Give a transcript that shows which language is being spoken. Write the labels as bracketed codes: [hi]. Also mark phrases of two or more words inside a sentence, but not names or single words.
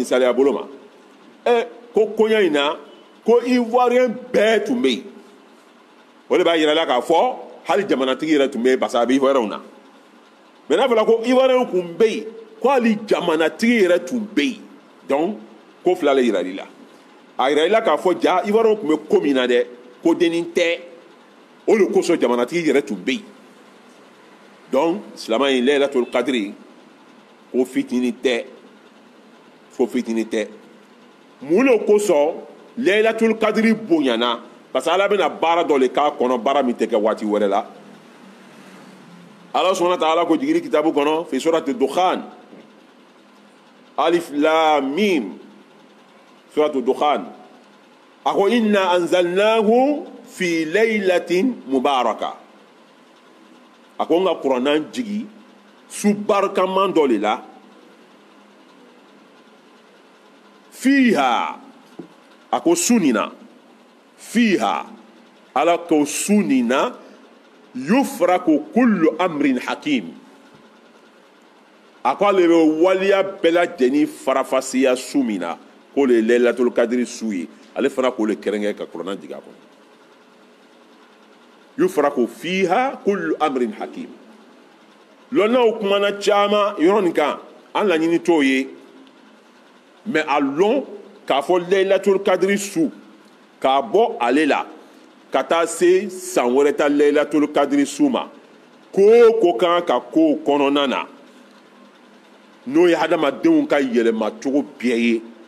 [bm] misaliya bolo ma ko kɔɲɔ in na ko ivoirien bɛɛ tun bɛ yen o de b'a yira la k'a fɔ hali jamanatigi yɛrɛ tun bɛ yen parce que a bɛ ivoirien na mais n'a fɔra ko ivoirien tun bɛ yen ko hali jamanatigi yɛrɛ tun bɛ yen donc ko fila le yira i la a yira i la k'a fɔ ja ivoirien tun bɛ ko min na dɛ ko dennin tɛ o de kosɔn jamanatigi yɛrɛ tun bɛ yen donc silamɛ in Laylatul Qadri ko fitinin tɛ fo fitinin tɛ mun de kosɔn Laylatul Qadri bonyana parce que ala bɛna baara dɔ le k'a kɔnɔ baara min tɛ kɛ waati wɛrɛ la ala [ar] سبحانه وتعالى [bm] ko jigiri kitabu kɔnɔ [ar] في سورة الدخان ألف لام ميم سورة الدخان [bm] a ko [ar] إنا أنزلناه في ليلة مباركة [bm] a ko n ka kuranna jigi su barikaman dɔ le la fiha a ko su nin na fiha ala ko su nin na [ar] يفرق كل أمر حكيم [bm] a ko ale bɛ waliya bɛɛ lajɛlen farafasiya su min na k'o le ye laylatul kadiri su ye ale fana k'o le kɛrɛnkɛ ka kuranna jigin a kɔnɔ [ar] يفرق فيها كل أمر حكيم [bm] lɔnnaw kumana caman yɔrɔ nin kan an laɲini t'o ye mais a lɔn k'a fɔ laylatul kadiri su k'a bɔ ale la ka taa se san wɛrɛ ta laylatul kadiri su ma ko o ko kan ka k'o kɔnɔna na n'o ye hadamadenw ka yɛlɛmacogo bɛɛ ye